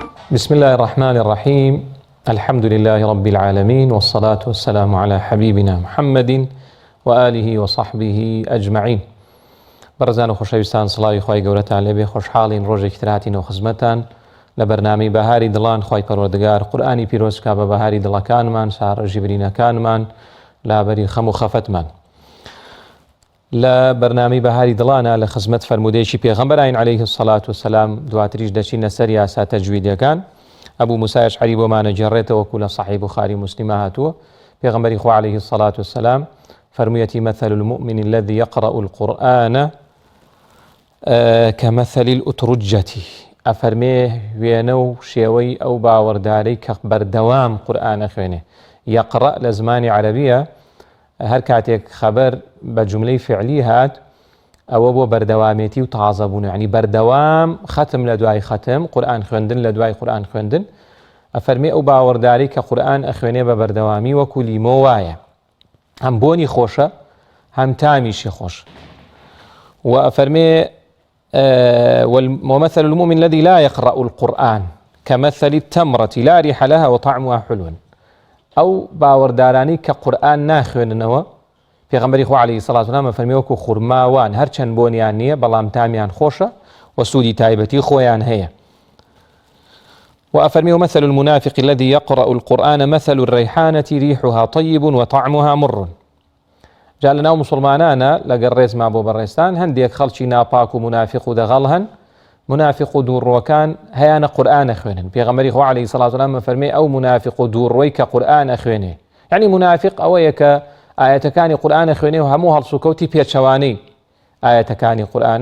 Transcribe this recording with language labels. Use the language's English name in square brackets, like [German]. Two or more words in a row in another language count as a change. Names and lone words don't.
[Arabic] بسم الله الرحمن الرحيم الحمد لله رب العالمين والصلاة والسلام على حبيبنا محمد وآله وصحبه أجمعين. [Central Kurdish] برزان و خۆشەویستان سڵاوی خوای گەورەتان لێبێ، خۆشحاڵین ڕۆژێکی ترهاتینەوە خزمەتان لە بەرنامەی بەهاری دڵان. خوای پەروەردگار قورئانی پیرۆز بکا بە بەهاری دڵەکانمان، ساڕەژی برینەکانمان، لابەری خەم و خەفەتمان. لە بەرنامەی بەهاری دڵانە لە خزمەت فەرمودەیەکی پێغەمبەرین [Arabic] عەلەیه السەڵات وسەلام [Central Kurdish] دواتریش دەچینە سەر یاسا تەجویدیەکان. ئەبوو موسای ئەشعەری بۆمانە جێڕێتەوە وەکو لە صەحیح بوخاری موسلیمە هاتووە. پێغەمبەری خوا [Arabic] عەلەیه السەڵات وسەلام [Central Kurdish] فەرموویەتی [Arabic] مثل المؤمن الذي يقرأ القرآن كمثل الأترجة. [Central Kurdish] ئەفەرمێ وێنە و شێوەی ئەو باوەڕدارەی کە بەردەوام قورئان ئەخوێنێ. یەقڕە لە زمانی عەرەبیە هەر کاتێک خەبەر بە جوملەی فعلی هات ئەوە بۆ بەردەوامێتی و تازەبوون، یعنی بەردەوام ختم لە دوای ختم، قورئان خوێندن لە دوای قورئان خوێندن. ئەفەرمێ ئەو باوەڕدارەی کە قورئان ئەخوێنێ بە بەردەوامی وەکو لیمۆ وایە، هەم بۆنی خۆشە هەم تامیشی خۆش. و ئەفەرمێ [Arabic] ومثل المؤمن الذي لا يقرأ القرآن كمثل التمرة لا ريح لها وطعمها حلو. [Central Kurdish] ئەو باوەڕدارانی کە قورئان ناخوێننەوە، پێغەمبەری خوا [Arabic] عەلەیه السەڵات وسەلام [Central Kurdish] فەرمێ وەکو خوڕماوان هەرچەند بۆنیان نییە بەڵام تامیان خۆشە و سوودی تایبەتی خۆیان هەیە. [Arabic] وأفرمي مثل المنافق الذي يقرأ القرآن مثل الريحانة ريحها طيب وطعمها مر. [Central Kurdish] جا لەناو مسلمانانە لەگەڵ ڕێزما بۆ بەڕێستان هەندێک خەڵکی ناپاک و منافق و دەغەڵ هەن، منافق و دووڕۆکان هەیانە قورئان ئەخوێنن. پێغەمبەری خوا [Arabic] عەلەیه السەڵات وسەلام [Central Kurdish] فەرمێ ئەو منافق و دووڕۆی کە قورئان ئەخوێنێ، یعنی منافق ئەوەیە کە ئاەتەکانی قورئان ئەخوێنێ و هەموو هەڵس و کەوتی پێچەوانەی ئاەتەکانی قورئانە.